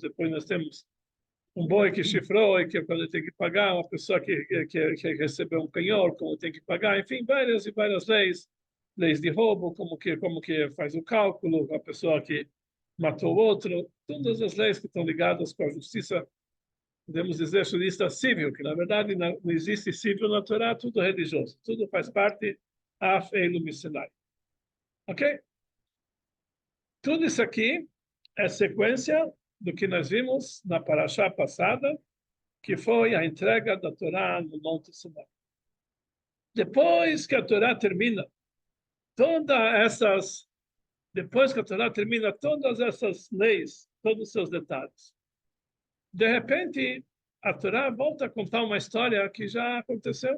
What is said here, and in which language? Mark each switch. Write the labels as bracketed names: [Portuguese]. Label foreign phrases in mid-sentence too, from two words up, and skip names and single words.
[Portuguese] Depois nós temos um boi que chifrou e que quando tem que pagar, uma pessoa que recebeu um penhor, como tem que pagar, enfim, várias e várias leis, leis de roubo, como que faz o cálculo, a pessoa que matou o outro, todas as leis que estão ligadas com a justiça, podemos dizer justiça civil, que na verdade não existe civil na Torá, tudo religioso, tudo faz parte [Hebrew] אף אלו מסיני. [Portuguese] Ok? Tudo isso aqui é sequência do que nós vimos na Parashá passada, que foi a entrega da Torá no Monte Sinai. Depois que a Torá termina, depois que a Torá termina todas essas leis, todos os seus detalhes, de repente a Torá volta a contar uma história que já aconteceu.